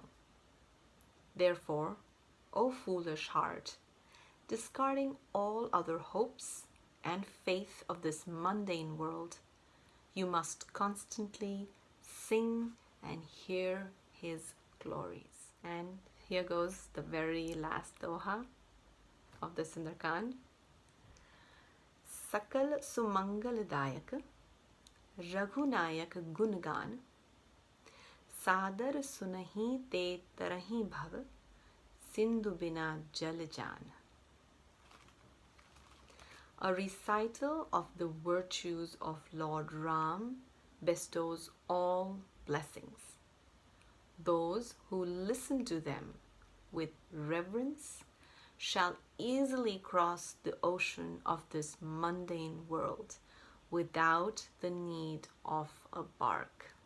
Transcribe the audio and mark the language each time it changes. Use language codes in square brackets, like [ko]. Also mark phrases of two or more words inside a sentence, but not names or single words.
[en] Therefore, O foolish heart, discarding all other hopes and faith of this mundane world, you must constantly sing and hear his glories. And here goes the very last doha of the Sundarkand. [awa] सकल सुमंगल दायक, रघुनायक गुणगान, सादर सुनहि ते तरहि भव, सिंधु बिना जल जान. [en] A recital of the virtues of Lord Ram bestows all blessings. Those who listen to them with reverence shall easily cross the ocean of this mundane world without the need of a bark.